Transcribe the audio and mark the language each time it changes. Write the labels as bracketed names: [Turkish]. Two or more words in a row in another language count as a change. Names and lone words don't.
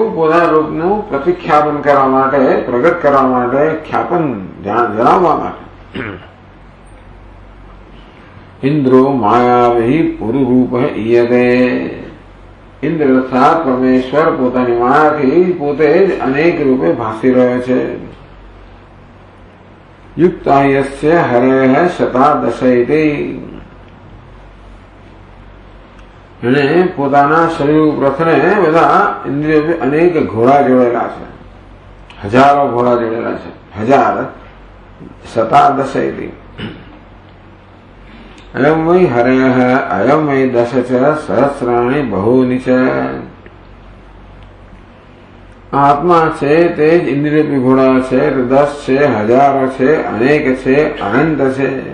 [Gujarati] પોતાના રૂપનું પ્રતિખ્યાપન કરવા માટે, પ્રગટ કરવા માટે, ખ્યાપન જણાવવા માટે। [Sanskrit] ઇન્દ્રો માયાવી પુરુરૂપ ઈયતે। [Gujarati] ઇન્દ્ર અર્થાત પરમેશ્વર પોતાની માયાથી પોતે જ અનેક રૂપે ભાસી રહ્યો છે। [Sanskrit] युक्ता यस्य हरेः शता दशैते [Gujarati] એને પોતાના શરીર ઉપરથને બધા ઇન્દ્રિયો અનેક ઘોડા જોડેલા છે, હજારો ઘોડા જોડેલા છે, હજાર [Sanskrit] શતા દશૈતિ અયમ વૈ હરેઃ અયમ વૈ દશ ચ સહસ્રાણી બહૂની ચ [Gujarati] આત્મા છે તે જ ઇન્દ્રિય ઘોડા છે, 10 છે, હજારો છે, અનેક છે, અનંત છે.